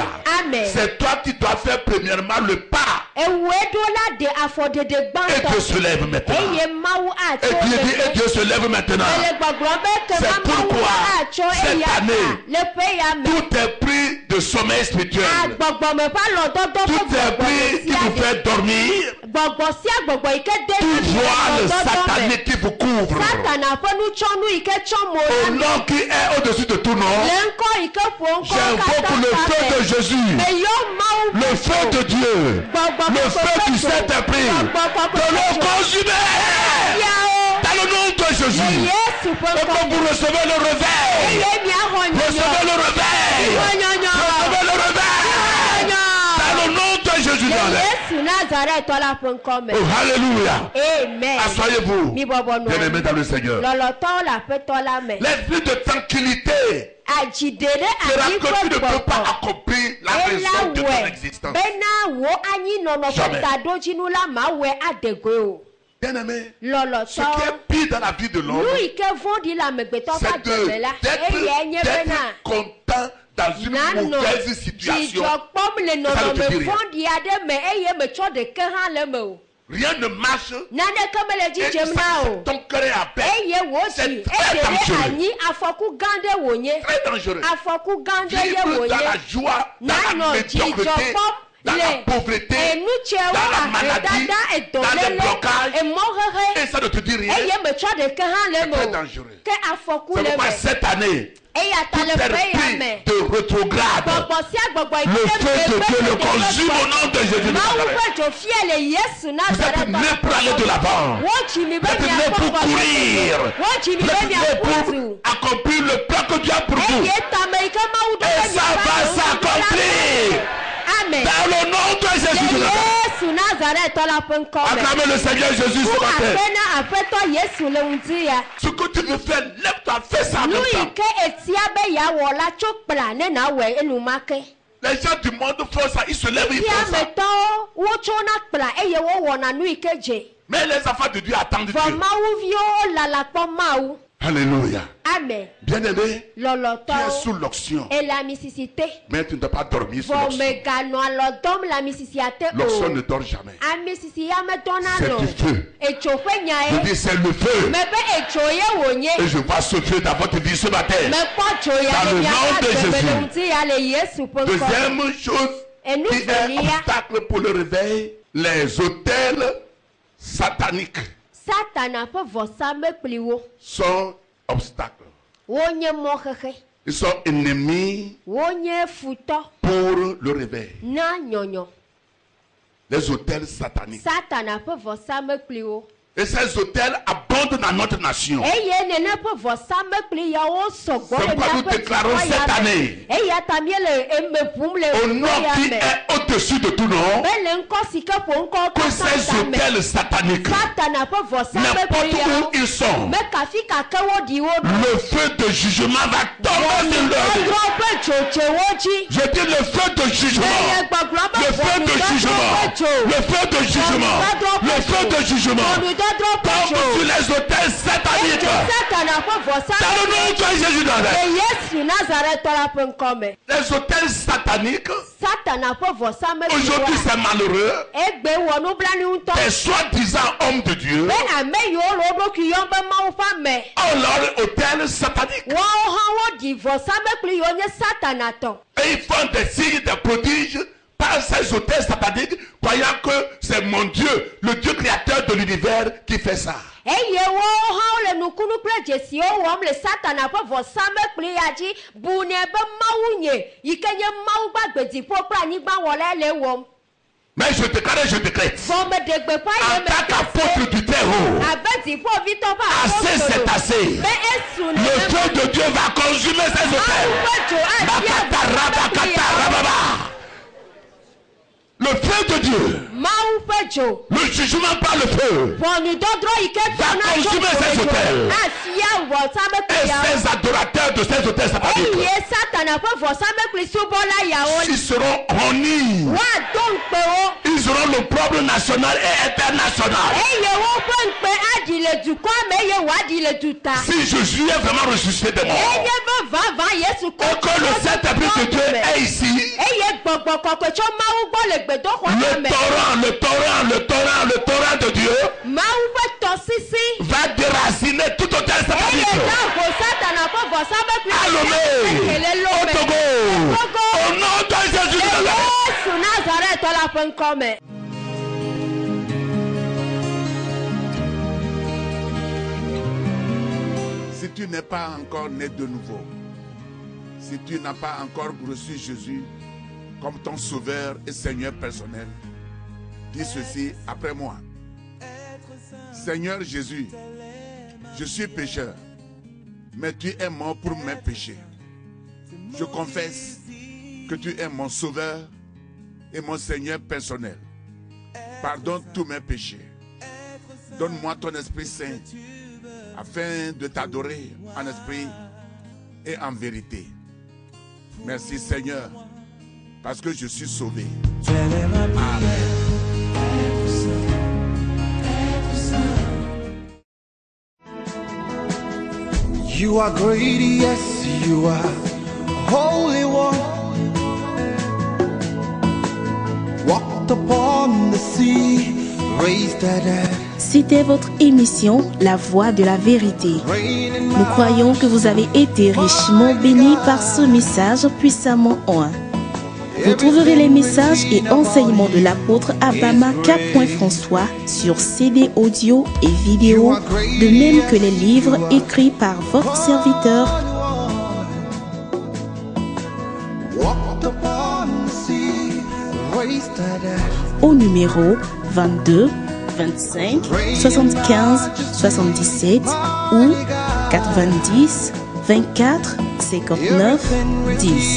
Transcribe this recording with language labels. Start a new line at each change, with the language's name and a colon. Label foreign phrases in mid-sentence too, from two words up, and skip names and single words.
French: C'est toi qui dois faire premièrement le pas. Et Dieu se lève maintenant. Et Dieu se lève maintenant. C'est pourquoi cette année, tout est pris de sommeil spirituel. Tout est pris qui vous fait dormir.
Ewe: gbɔgbɔ sia gbɔgbɔ yi ke de
French: Tout voile satanique qui vous couvre.
Ewe: Satana ƒe nutsɔnu yi ke tsɔ mo
French: Au
Ewe: la mi.
French: nom qui est au-dessus de tout nom,
Ewe: Le ŋkɔ yi ke ƒo ŋkɔ
French: j'invoque le feu de Jésus,
Ewe: Eyɔ Mawu
French: le feu de Dieu, le feu du Saint-Esprit, de l'eau consumée. Dans le nom de Jésus.
Ewe: Yesu ƒe
French: Et quand
Ewe: ŋkɔ
French: vous recevez le réveil,
Ewe: eye miaxɔ
French: recevez
Ewe: nyɔnyɔ.
French: le réveil, recevez le réveil. Dans le nom de Jésus.
Ewe: Yesu Nazaretɔ la ƒe ŋkɔ me.
French: Oh, alléluia. Amen. Asseyez-vous,
Ewe: Mi bɔbɔ
French: bien-aimés dans le Seigneur.
Ewe: Lɔlɔtɔwo le aƒetɔ la me.
French: L'esprit de tranquillité
Ewe: Adzide ɖe
French: fera
Ewe: anyi
French: que tu
Ewe: ƒe
French: ne peux pas
Ewe: gbɔgbɔ.
French: accomplir la raison de ton
Ewe: Elawɔe
French: existence.
Ewe: bena wo anyinɔnɔ ƒe
French: Jamais.
Ewe: taɖodzinu la mawɔe adegoe o.
French: Bien-aimés, ce qui
Ewe: Lɔlɔtɔ
French: est pire dans la vie de l'homme,
Ewe: nu yi ke vɔ̃ɖi le amegbetɔ ƒe
French: c'est
Ewe: agbe la eye nye bena
French: d'être content dans une
Ewe: nanɔ
French: mauvaise situation.
Ewe: dzidzɔ kpɔm le
French: Ça ne te
Ewe: nɔnɔme
French: dit rien.
Ewe: vɔ̃ɖi aɖe me eye metsɔ ɖeke hã le me o.
French: Rien ne marche.
Ewe: Naneke mele
French: Et
Ewe: dzidzem na o.
French: ton cœur est à peine.
Ewe: Eye wo
French: C'est
Ewe: dzi
French: très
Ewe: ede
French: dangereux.
Ewe: ɖe anyi afɔku gã ɖe wònye.
French: Très dangereux.
Ewe: Afɔku gã ɖe ye
French: Vivre dans
Ewe: wònye.
French: la joie, dans la
Ewe: Nanɔ dzidzɔ
French: médiocrité,
Ewe: kpɔm
French: dans la
Ewe: le
French: pauvreté,
Ewe: enutsewo
French: dans la maladie,
Ewe: ahedada
French: dans le
Ewe: edɔlele
French: blocage.
Ewe: emɔhehe
French: Et ça ne te dit rien.
Ewe: eye metsɔ ɖeke hã le
French: C'est
Ewe: me
French: très
Ewe: o.
French: dangereux.
Ewe: Ke afɔku
French: C'est
Ewe: le
French: pourquoi
Ewe: me.
French: cette année,
Ewe: Eya ta
French: tout
Ewe: le ƒe ya
French: esprit
Ewe: me.
French: de rétrograde,
Ewe: Gbɔgbɔ sia gbɔgbɔ yi
French: le
Ewe: ke
French: feu de Dieu le
Ewe: gbegbe
French: consume au nom de Jésus de
Ewe: Mawu
French: Nazareth.
Ewe: ƒe dzo fie le Yesu
French: Vous êtes
Ewe: Nazaretɔ
French: nés pour aller de l'avant.
Ewe: Wodzi mi be
French: Vous êtes nés
Ewe: miakpɔ
French: pour courir.
Ewe: Wodzi mi
French: Vous
Ewe: be
French: êtes nés
Ewe: miakpɔ
French: pour
Ewe: du.
French: accomplir le plan que Dieu a pour vous.
Ewe: Eye tame yi ke Mawu ɖo
French: Et
Ewe: ɖe
French: ça va s'accomplir.
Ewe: Amen.
French: Dans le nom de Jésus de
Ewe: Le
French: Nazareth.
Ewe: Yesu Nazaretɔ la ƒe ŋkɔ me.
French: Acclamez le Seigneur Jésus ce
Ewe: Ƒu
French: matin.
Ewe: aƒe na Aƒetɔ Yesu le ŋdi ya.
French: Ce que tu veux faire, lève-toi, fais ça en
Ewe: Nu
French: même
Ewe: yi
French: temps.
Ewe: ke etia be yeawɔ la tso kpla ne nawɔe enumake.
French: Les gens du monde font ça, ils se lèvent, ils font ça.
Ewe: Fiametɔwo wotsona kpla eye wowɔna nu yi ke dze.
French: Mais les enfants de Dieu attendent
Ewe: Vɔ
French: Dieu.
Ewe: Mawuviwo lala kpɔ Mawu.
French: Alléluia. Amen. Bien-aimé, tu es
Ewe: Lɔlɔtɔwo
French: sous l'onction,
Ewe: eleamisisi te.
French: mais tu ne dois pas dormir sous
Ewe: Vɔ
French: l'onction.
Ewe: meganɔ alɔ dɔm le amisisia te
French: L'onction ne
Ewe: o.
French: dort jamais.
Ewe: Amisisi ya medɔna
French: C'est
Ewe: nɔ.
French: du feu.
Ewe: Etso ƒe nya
French: Je
Ewe: ye.
French: dis c'est le feu.
Ewe: Mebe etso ye wònye.
French: Et je vois ce feu dans votre vie ce matin.
Ewe: Mekpɔ tso ya
French: Dans
Ewe: le le miaƒe
French: nom de
Ewe: agbeme
French: Jésus.
Ewe: le ŋuti ya le Yesu ƒe ŋkɔ.
French: Deuxième chose
Ewe: Enu
French: qui est
Ewe: velia.
French: obstacle pour le réveil, les autels sataniques
Ewe: Satana ƒe vɔsamekpliwo
French: sont obstacles.
Ewe: wonye mɔxexe.
French: Ils sont ennemis
Ewe: Wonye futɔ
French: pour le réveil.
Ewe: na nyɔnyɔ.
French: Les autels sataniques.
Ewe: Satana ƒe vɔsamekpliwo.
French: Et ces autels abondent dans notre nation.
Ewe: Eye nene ƒe vɔsamekpli yawo sɔgbɔ
French: C'est
Ewe: le
French: pourquoi nous
Ewe: miaƒe
French: déclarons
Ewe: dukɔ
French: cette
Ewe: ya me.
French: année,
Ewe: Eya ta miele eme ƒum le
French: au nom
Ewe: dukɔ
French: qui
Ewe: ya me.
French: est au-dessus de tout nom,
Ewe: Be le ŋkɔ si ke ƒo ŋkɔ
French: que ces
Ewe: katã ta me.
French: autels sataniques,
Ewe: Satana ƒe
French: n'importe
Ewe: vɔsamekpli
French: où
Ewe: yawo.
French: ils sont,
Ewe: Me kafi kake wo ɖi wo ɖo.
French: le feu de jugement va tomber sur leur vie.
Ewe: Vodudɔdrɔ ƒe dzodze wo dzi.
French: Je dis le feu de jugement.
Ewe: Eye gbɔgblɔ be
French: Le feu de jugement.
Ewe: vodudɔdrɔ ƒe dzo.
French: Le feu de jugement. Le feu de jugement.
Ewe: Vodudɔdrɔ ƒe
French: Tombe
Ewe: dzo.
French: sur les autels sataniques.
Ewe: Satana ƒe
French: Dans le
Ewe: vɔsamekpli
French: nom de Jésus de Nazareth.
Ewe: le Yesu Nazaretɔ la ƒe ŋkɔ me.
French: Les autels sataniques,
Ewe: Satana ƒe vɔsamekpli
French: aujourd'hui
Ewe: wa.
French: c'est malheureux.
Ewe: Egbe wɔ nublanui ŋutɔ.
French: Des soi-disant hommes de Dieu
Ewe: Be ame yiwo le wo ɖokui yɔm be Mawu ƒe ame.
French: ont leur hôtel satanique.
Ewe: Woawo hã woɖi vɔsamekpli yiwo nye Satana tɔ.
French: Et ils font des signes, des prodiges par ces hôtels sataniques, croyant que c'est mon Dieu, le Dieu créateur de l'univers, qui fait ça.
Ewe: Eye woawo hã wole nukunu kple dzesiwo wɔm le Satana ƒe vɔsamekpli ya dzi bunɛ be Mawu nye yi ke nye Mawu gbagbe dziƒo kple anyigba wɔla le wɔm.
French: Mais je déclare, je décrète,
Ewe: Vɔ meɖe gbeƒã
French: en
Ewe: ye
French: tant qu'apôtre du terreau,
Ewe: abe dziƒovitɔ ƒe
French: assez c'est
Ewe: apostolo.
French: assez.
Ewe: Be esu
French: Le
Ewe: nenema.
French: feu de Dieu va consumer ces
Ewe: Mawu
French: hôtels.
Ewe: ƒe dzo afia Bakata, vɔsamekpli rabakata, yawo.
French: rababa. Le feu de Dieu,
Ewe: Mawu ƒe dzo.
French: le jugement par le feu,
Ewe: Ʋɔnudɔdrɔ yi ke tɔna tso
French: consumer ces hôtels.
Ewe: afia
French: et
Ewe: vɔsamekpli yawo.
French: ces adorateurs de ces hôtels sataniques,
Ewe: Eye Satana ƒe vɔsamekpli subɔla yawo
French: ils seront honnis.
Ewe: woado ŋukpe wo.
French: Ils auront le problème national et international.
Ewe: Eye woƒe ŋukpe aɖi le dukɔa me eye wòaɖi le duta.
French: Si Jésus est vraiment ressuscité des morts,
Ewe: Eye be vavã Yesu
French: et que le Saint-Esprit de Dieu est ici,
Ewe: Eye gbɔgbɔ kɔkɔe tso Mawu gbɔ le gbedoxɔ le me.
French: torrent de Dieu
Ewe: Mawu ƒe tɔsisi.
French: va déraciner tout hôtel
Ewe: Eye
French: satanique.
Ewe: na ho Satana ƒe vɔsamekpli
French: À Lomé,
Ewe: kele
French: au
Ewe: lome.
French: Togo,
Ewe: Togo.
French: au nom de Jésus de Nazareth.
Ewe: Yesu Nazaretɔ la ƒe ŋkɔ me.
French: Si tu n'es pas encore né de nouveau, si tu n'as pas encore reçu Jésus comme ton sauveur et Seigneur personnel, dis ceci après moi. Seigneur Jésus, je suis pécheur, mais tu es mort pour mes péchés. Je confesse que tu es mon sauveur et mon Seigneur personnel. Pardonne tous mes péchés. Donne-moi ton Esprit Saint afin de t'adorer en esprit et en vérité. Merci Seigneur, parce que je suis sauvé. Amen.
English: You are great, yes, you are Holy One. Walked upon the sea, raised the dead.
French: C'était votre émission La Voix de la Vérité. Nous croyons que vous avez été richement bénis par ce message puissamment oint. Vous trouverez les messages et enseignements de l'apôtre Abama K. François sur CD audio et vidéo, de même que les livres écrits par votre serviteur au numéro 22 25 75 77 ou 90 24 59 10.